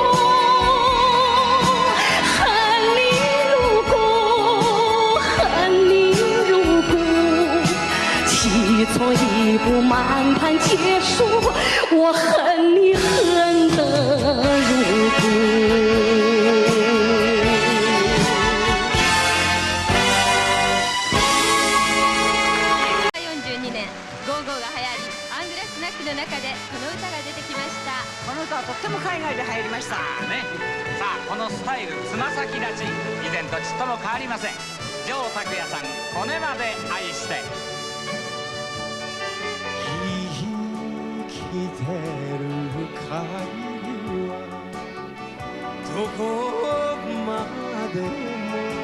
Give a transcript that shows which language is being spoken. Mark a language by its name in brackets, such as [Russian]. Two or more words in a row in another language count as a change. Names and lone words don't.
[Chinese] 恨你入骨，恨你入骨，起错一步，满盘皆输。我恨你恨得入骨。 [Japanese] 42年ゴーゴーが流行り、アングラスナックの中でこの歌が出てきました。この歌はとっても海外で流行りましたね。さあこのスタイルつま先立ち、以前とちっとも変わりません。城拓也さん、骨まで愛して。生きてる限りはどこまでも